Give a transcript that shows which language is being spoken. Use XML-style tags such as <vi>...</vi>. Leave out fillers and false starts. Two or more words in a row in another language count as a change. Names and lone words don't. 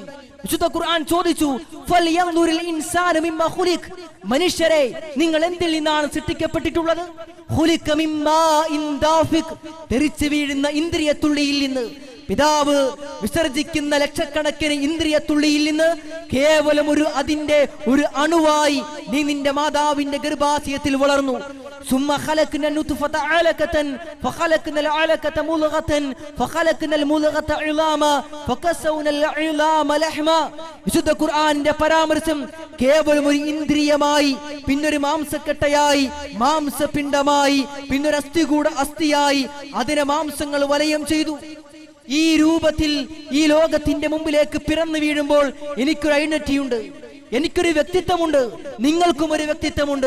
<ml>വിശുദ്ധ ഖുർആൻ ചോദിച്ചു,</ml> <ar>فلينظر الإنسان مما خلق,</ar> <ml>മനുഷ്യരെ നിങ്ങൾ എന്തിൽ നിന്നാണ് സൃഷ്ടിക്കപ്പെട്ടിട്ടുള്ളത്?</ml> <ar>خلق مما إن دافق,</ar> <ml>തെറിച്ചു വീഴുന്ന ഇന്ദ്രിയത്തുള്ളിയിൽ നിന്ന്. പിതാവ് വിസർജിക്കുന്ന ലക്ഷക്കണക്കിന് ഇന്ദ്രിയത്തുള്ളിയിൽ നിന്ന് കേവലം അതിന്റെ ഒരു അണുവായി നീ നിന്റെ മാതാവിന്റെ ഗർഭാശയത്തിൽ വളർന്നു.</ml> <ar>ثم خلقنا النطفة علقة فخلقنا العلقة مضغة فخلقنا المضغة عظاما فكسونا العظام لحما.</ar> <ml>വിശുദ്ധ ഖുർആനിന്റെ പരാമർശം കേവലം ഒരു ഇന്ദ്രിയമായി, പിന്നൊരു മാംസക്കെട്ടയായി, മാംസപിണ്ഡമായി, പിന്നൊരു അസ്ഥിയായി അതിനെ മാംസങ്ങൾ വലയം ചെയ്തു. ഈ രൂപത്തിൽ ഈ ലോകത്തിന്റെ മുമ്പിലേക്ക് പിറന്നു വീഴുമ്പോൾ എനിക്കൊരു ഐഡന്റിറ്റിയുണ്ട്, എനിക്കൊരു വ്യക്തിത്വമുണ്ട്, നിങ്ങൾക്കും ഒരു വ്യക്തിത്വമുണ്ട്.</ml>